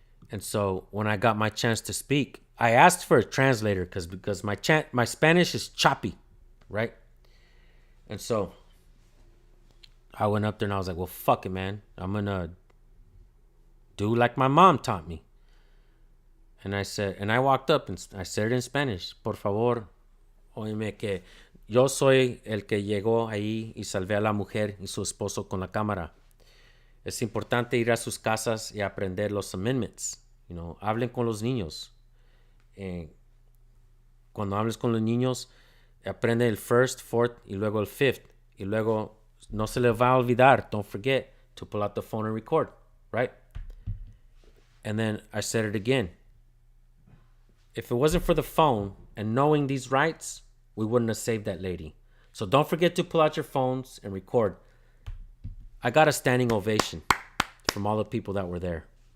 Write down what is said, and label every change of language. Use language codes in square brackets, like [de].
[en] And so when I got my chance to speak, I asked for a translator because my Spanish is choppy, right? And so I went up there and I was like, well, fuck it, man. I'm going to do like my mom taught me. And I walked up and I said it in Spanish. [es] Por favor, óyeme que yo soy el que llegó ahí y salvé a la mujer y su esposo con la cámara. Es importante ir a sus casas y aprender los amendments. [en] You know, [es] hablen con los niños. Cuando hables con los niños, aprende el first, fourth y luego el fifth. Y luego no se le va a olvidar. [en] Don't forget to pull out the phone and record, right? And then I said it again. If it wasn't for the phone and knowing these rights, we wouldn't have saved that lady. So don't forget to pull out your phones and record. I got a standing ovation from all the people that were there.